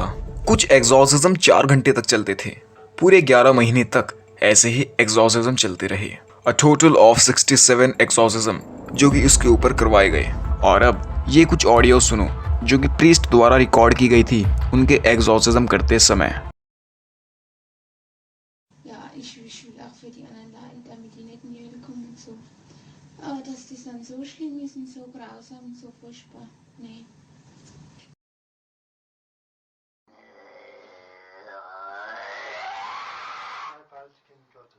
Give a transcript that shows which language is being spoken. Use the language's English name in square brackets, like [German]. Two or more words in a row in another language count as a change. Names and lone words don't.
[Hindi] कुछ एक्सॉर्सिज्म 4 घंटे तक चलते थे। पूरे 11 महीने तक ऐसे ही एक्सॉर्सिज्म चलते रहे। [English] A total of [Hindi] 67 एक्सॉर्सिज्म जो कि उसके ऊपर करवाए गए। और अब ये कुछ ऑडियो सुनो जो कि प्रीस्ट द्वारा रिकॉर्ड की गई थी उनके एक्सॉर्सिज्म करते समय। [German] Ich will auch für die anderen Leute, damit die nicht in die Hölle kommen und so. Aber dass das dann so schlimm ist und so grausam und so furchtbar, nee. Als Kind Gottes.